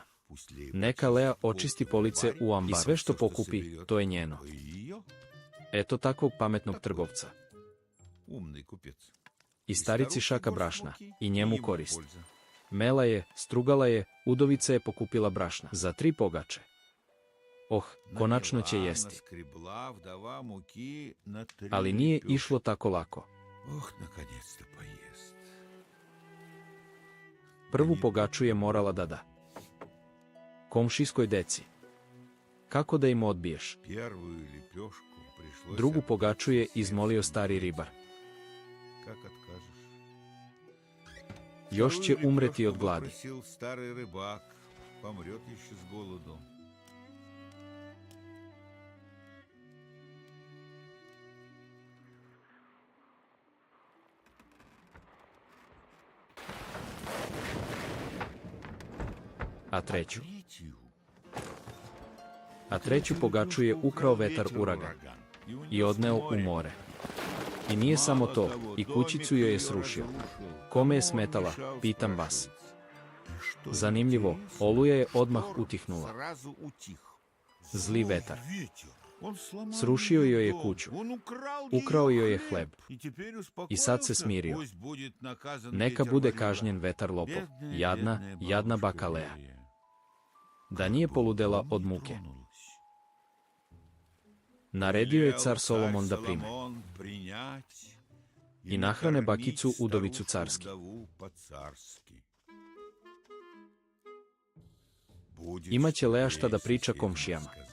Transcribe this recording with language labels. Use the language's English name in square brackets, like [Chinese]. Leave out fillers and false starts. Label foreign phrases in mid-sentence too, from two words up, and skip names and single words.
[Serbian] Neka Lea očisti police u ambaru. I sve što pokupi, to je njeno. Eto takvog pametnog trgovca. I starici šaka brašna, i njemu korist. Mela je, strugala je, udovica je pokupila brašna za 3 pogače. Oh, konačno će jesti. [Russian] Наскребла вдова муки на 3 [Serbian] Ali nije [Russian] лепешки. [Serbian] išlo tako lako. [Russian] Ох, наконец-то поест. [Serbian] Prvu pogaču je morala da da komšijskoj deci. Kako da im odbiješ? [Russian] Первую лепешку пришлось [Serbian] Drugu [Russian] отдать [Serbian] pogaču je [Russian] соседу. [Serbian] izmolio stari ribar. [Russian] Как откажешь? [Serbian] Još će [Russian] Вторую [Serbian] umreti [Russian] лепешку [Serbian] od gladi. [Russian] попросил старый рыбак. Помрет еще с голоду. [Serbian] A treću? [Russian] Третью. [Serbian] A treću pogaču je ukrao vetar uragan i odneo u more. I nije samo to, i kućicu joj je srušio. Kome je smetala, pitam vas. Zanimljivo, oluja je odmah utihnula. [Russian] Сразу утих. [Serbian] Zli vetar. [Russian] Ветер. Он сломал [Serbian] Srušio [Russian] ей [Serbian] joj je [Russian] дом. [Serbian] kuću. [Russian] Он украл [Serbian] Ukrao [Russian] ей [Serbian] joj je [Russian] хлеб. [Serbian] hleb. [Russian] И теперь [Serbian] I sad se [Russian] успокоился. [Serbian] smirio. [Russian] Пусть будет наказан [Serbian] Neka [Russian] ветер [Serbian] bude [Russian] Валера. [Serbian] kažnjen vetar lopov. [Russian] Бедная, [Serbian] Jadna, [Russian] бедная [Serbian] jadna [Russian] бабушка [Serbian] baka Lea. [Russian] Лея. [Serbian] Da nije poludela od muke. Naredio je car Solomon da prime i nahrane bakicu udovicu carski. Imaće Lea šta da priča komšijama.